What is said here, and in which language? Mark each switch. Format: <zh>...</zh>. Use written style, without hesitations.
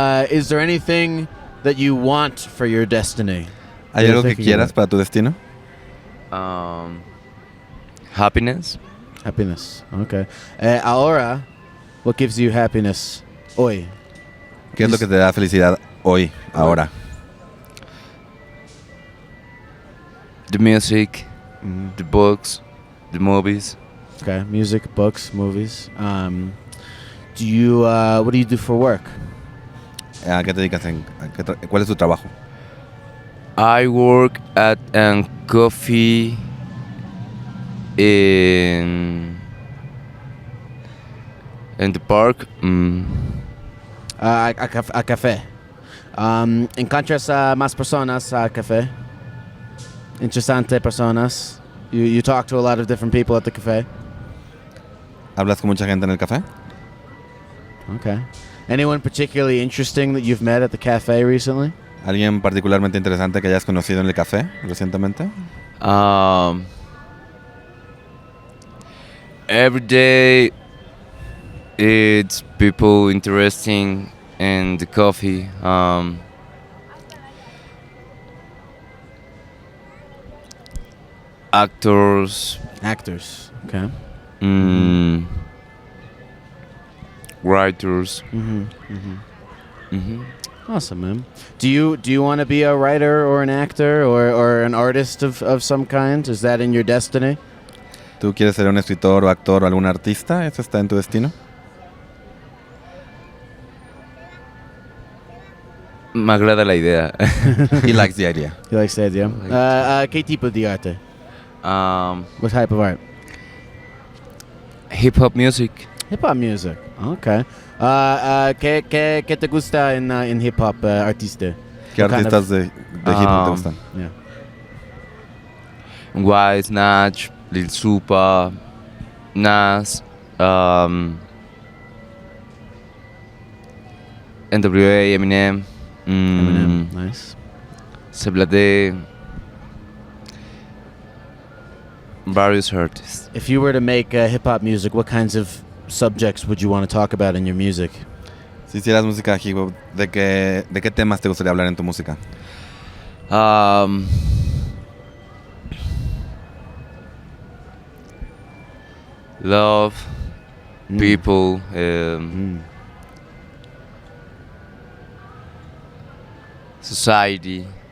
<en>Is there anything that you want for your destiny?</en> <es>¿Hay algo que quieras para tu destino?</es> <en>Happiness. Happiness. Okay. Ahora, what gives you happiness hoy?</en> <es>¿Qué es lo que te da felicidad hoy, ahora?</es> <en>The music, the books, the movies. Okay, music, books, movies. What do you do for work?</en> <es>¿A qué te dedicas? ¿Cuál es tu trabajo?</es> <en>I work at a coffee in the park. A café.</en> <es>Encuentras a más personas a café. Interesante personas.</es> <en>You talk to a lot of different people at the cafe.</en> <es>¿Hablas con mucha gente en el café?</es> <en>Okay. Anyone particularly interesting that you've met at the cafe recently?</en> <es>¿Alguien particularmente interesante que hayas conocido en el café recientemente?</es> <en>Every day, it's people interesting in the coffee. Actors. Actors. Okay. Writers. Awesome, man. Do you want to be a writer or an actor or an artist of some kind? Is that in your destiny?</en> <es>¿Tú quieres ser un escritor o actor o algún artista? ¿Eso está en tu destino? Me agrada la idea.</es> <en>He likes the idea. He likes the idea.</en> <es>¿Qué tipo de arte?</es> <en>What type of art? Hip hop music. Hip hop music. Okay.</en> <es>¿Qué te gusta en hip hop artista? ¿Qué artistas de hip hop te gustan?</es> <en>Yeah. Wise, Natch, Lil Supa, Nas, NWA, Eminem. Eminem. Nice.</en> <es>Se habla de</es> <en>various artists. If you were to make hip hop music, what kinds of subjects would you want to talk about in your music?</en> <es>Si hicieras música hip hop, ¿de qué temas te gustaría hablar en tu música?</es> <en>Love, people, society.</en>